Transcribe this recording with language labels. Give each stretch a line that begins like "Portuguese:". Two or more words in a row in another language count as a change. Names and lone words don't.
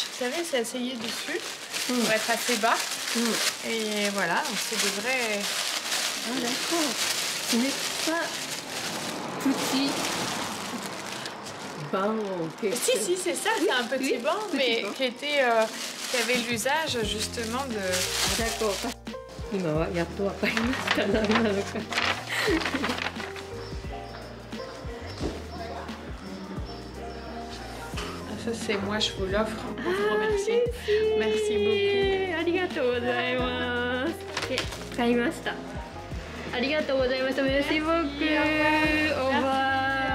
French: Vous savez, c'est asseyé dessus pour être assez bas. Et voilà, donc c'est de vrais. Ah d'accord. Ce n'est pas petit. Si, c'est ça, c'est un petit banc, mais qui avait l'usage justement de... D'accord.
Japanese: 今はやっとわかりました。何なのか。
French: Ça, c'est moi, je vous l'offre pour vous remercier. Merci beaucoup.
Japanese: ありがとうございます。買いました。ありがとうございました。
French: Merci beaucoup. Au revoir.